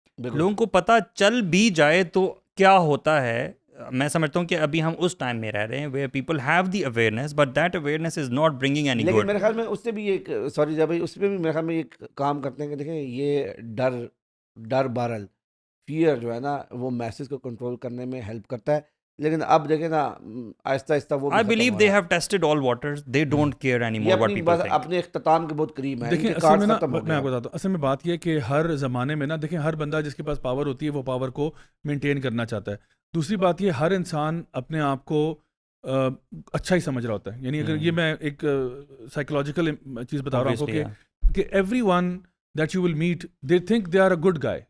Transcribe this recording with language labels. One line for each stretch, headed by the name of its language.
Urdu: لوگوں کو پتہ چل بھی جائے تو کیا ہوتا ہے, میں سمجھتا ہوں کہ ابھی ہم اس ٹائم میں رہ رہے ہیں
English: Where people have the awareness but that awareness is not bringing any good.
Urdu: لیکن میرے خیال میں اس سے بھی ایک سوری ضیاء بھائی, اس پہ بھی میرے خیال میں ایک کام کرتے ہیں کہ دیکھیں یہ ڈر بارل فیئر جو ہے نا وہ میسز کو کنٹرول کرنے میں ہیلپ کرتا ہے. لیکن اب دیکھیں نا آہستہ آہستہ وہ
English: I believe they have tested all waters, they don't care anymore what people think.
Urdu: اپنے اختتام کے بہت قریب ہیں. دیکھیں اصل میں نا میں آپ کو بتاتا ہوں, اصل میں بات یہ ہے کہ ہر زمانے میں نا دیکھیں ہر بندہ جس کے پاس پاور ہوتی ہے وہ پاور کو مینٹین کرنا چاہتا ہے. دوسری بات یہ, ہر انسان اپنے آپ کو اچھا ہی سمجھ رہا ہوتا ہے. یعنی اگر یہ میں ایک سائیکولوجیکل چیز بتا رہا ہوں کہ
English: Everyone that you will meet they think they are a good guy.